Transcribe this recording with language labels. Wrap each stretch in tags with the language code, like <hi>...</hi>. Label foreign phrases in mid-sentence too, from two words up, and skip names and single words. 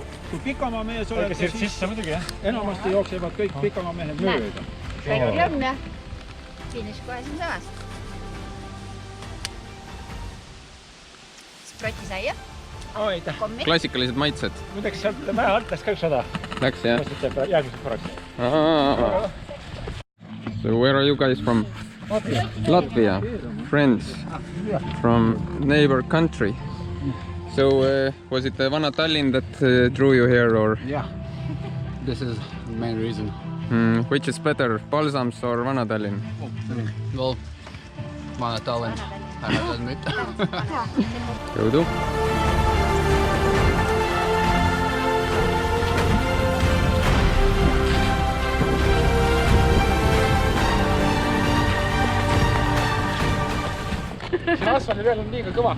<et>Kui Pikamaa mees olete, siis enamasti jooksevad kõik Pikamaa mehed mööda. Reklõmm ja finiš kohe siin samas. Sprotisaia. Aitäh. Klassikalised maitsed. Muideks sealt mäe alt läks ka üks 100. Läks, jah? Järgmiseks korraks.</et> <en>So where are you guys from? Latvia. Friends from neighbor country. So was it the Vana Tallinn that drew you here, or Yeah, this is the main reason. Which is better, Balsams or Vana Tallinn? Well, Vana Tallinn, I have to admit.</en> <et>Jõudu! See asfaldi peal on liiga kõva.</et>